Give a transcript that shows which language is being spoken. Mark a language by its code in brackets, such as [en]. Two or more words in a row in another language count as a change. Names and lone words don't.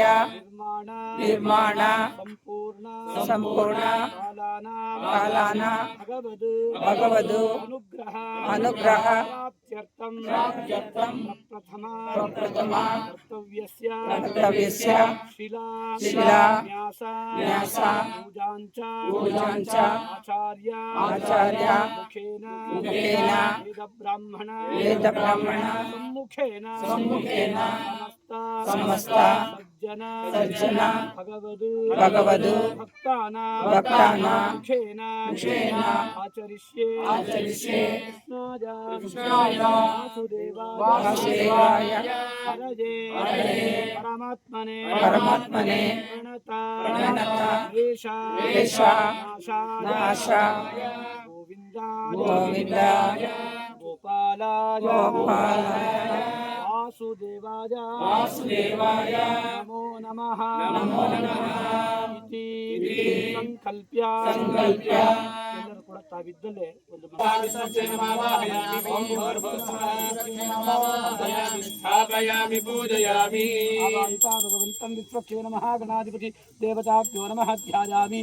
[sa] ನಿರ್ಮಾಣ ಸಂಪೂರ್ಣ ಕಾಲಾನ ಭಗವದು ಅನುಗ್ರಹ ಪ್ರಾಪ್ತ್ಯರ್ಥಂ ಪ್ರಪ್ರಥಮ ಕರ್ತವ್ಯಸ್ಯ ಶಿಲಾ ನ್ಯಾಸ ಪೂಜಾಂಚ ಆಚಾರ್ಯ ಮುಖೇನ ವೇದ ಬ್ರಾಹ್ಮಣ ಸಮ್ಮುಖೇನ ಸಮಸ್ತ ಸಜ್ಜನ ಭಗವದು ಭಕ್ತಾನ ಮುಖೇನ ಆಚರಿಷ್ಯೆ ಕೃಷ್ಣಾಯ ವಾಸುದೇವಾಯ ಹರಯೇ ಪರಮಾತ್ಮನೆ ಪ್ರಣತ ವೇಷ ನಾಶ ಗೋವಿಂದಾಯ ಗೋಪಾಲಾಯ ವಾಸುದೇವಾಯ ನಮೋ ನಮಃ ಇತಿ ಸಂಕಲ್ಪ್ಯ [kn] ಎಲ್ಲರೂ ಕೂಡ ತಾವಿದ್ದಲ್ಲೇ ಒಂದು [sa] ಸ್ಥಾಪಯಾಮಿ ಪೂಜಯಾಮಿ ಭಗವಂತಂ ವಿಶ್ವಕ್ಷೇನ ಮಹಾಗಣಾಧಿಪತಿ ದೇವತಾಭ್ಯೋ ನಮಃ ಧ್ಯಾಯಾಮಿ